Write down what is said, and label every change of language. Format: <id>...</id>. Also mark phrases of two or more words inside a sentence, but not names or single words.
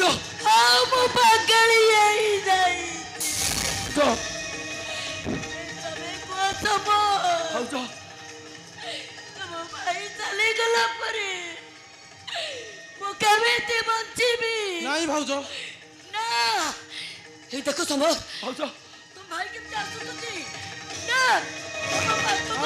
<or>ହଁ ମୁଁ ପାଗଳି ହେଇଯାଇ। ତମେ କୁହ ଭାଉଜ ତମ ଭାଇ ଚାଲିଗଲା ପରେ ମୁଁ କେମିତି ବଞ୍ଚିବି? ନାଇଁ ଭାଉଜ।</or> <bn>ନା এই দেখো সমর,</bn> <or>ভাউজ ତମ ଭାଇ କେମିତି ଆସୁଛନ୍ତି। ନା ତମ ପାଖକୁ ଭାଉଜ।</or>